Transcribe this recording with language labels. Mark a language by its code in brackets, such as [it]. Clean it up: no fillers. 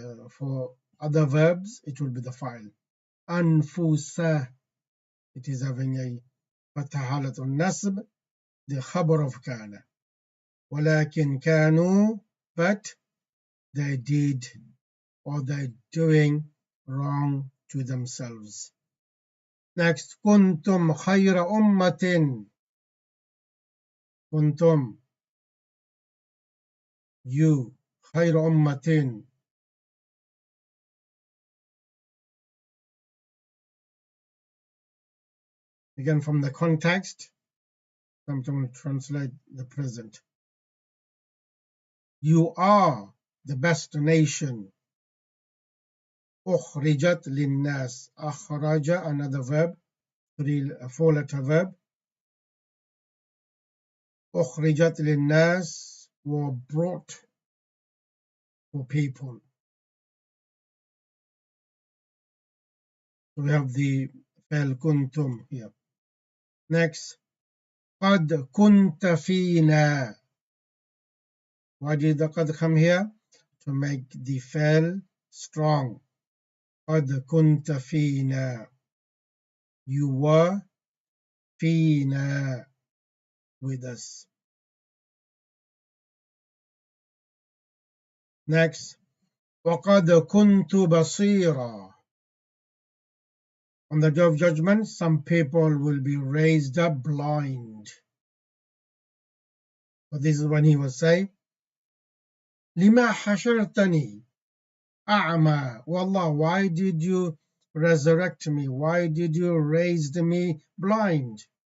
[en] For other verbs, it will be the file. Anfusa, it is having a fatahalat nasb, the khabar of kana. [ar] Walakin kanu, [en] but they did or they're doing wrong to themselves. Next, [ar] كنتم خير أمة. كنتم, you, خير أمة. [en] Again, from the context, I'm going to translate the present. You are the best nation. [ar] أخرجت للناس. أخرج, [en] another verb, four-letter verb. [ar] أخرجت للناس [en] were brought for people. So we have the فعل [ar] كنتم [en] here. Next, [ar] قد كنت فينا. [en] Why did the قد come here? To make the فعل strong. [ar] قد كنت فينا. [en] You were [ar] فينا, [en] with us. Next, [ar] وقد كنت بصيرا. [en] On the day of judgment, some people will be raised up blind. But this is when he will say, [ar] لما حشرتني أعمى. [en] Wallah, why did you resurrect me? Why did you raise me blind?